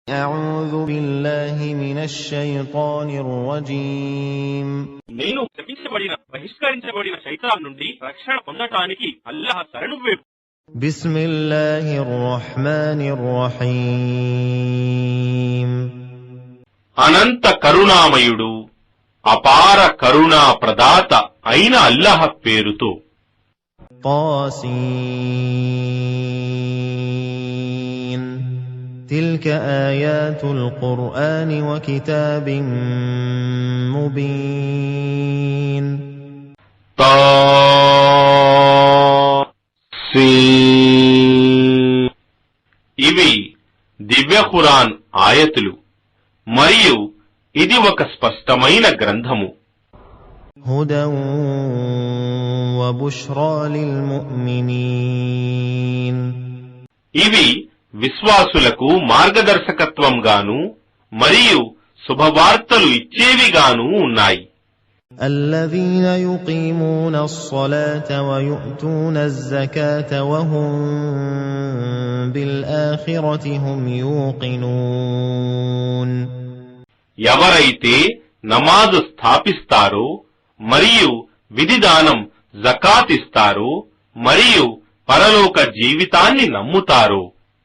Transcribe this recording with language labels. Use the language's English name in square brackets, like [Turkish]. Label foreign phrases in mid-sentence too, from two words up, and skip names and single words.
[Arabic] أعوذ بالله من الشيطان الرجيم [Telugu] నేను శపించబడిన బహిష్కరించబడిన శైతాన్ నుండి రక్షణ పొందటానికి అల్లాహ్ శరణు వేడు. [Arabic] بسم الله الرحمن الرحيم [Telugu] అనంత కరుణామయుడు అపార కరుణా ప్రదాత అయిన అల్లాహ్ పేరుతో. [Arabic] طاسين تلك آيات القرآن وكتاب مبين [Telugu] ఇవి దివ్య ఖురాన్ ఆయతులు మరియు ఇది ఒక స్పష్టమైన గ్రంథము. [Arabic] هدى وبشرى للمؤمنين [Telugu] ఇవి విశ్వాసులకు మార్గదర్శకత్వంగాను మరియు శుభవార్తలు ఇచ్చేవిగాను ఉన్నాయి. [Arabic] الذين يقيمون الصلاة ويؤتون الزكاة وهم بالآخرة هم يوقنون [Telugu] ఎవరైతే నమాజు స్థాపిస్తారో మరియు విధిదానం జకాత్ ఇస్తారో మరియు పరలోక జీవితాన్ని నమ్ముతారో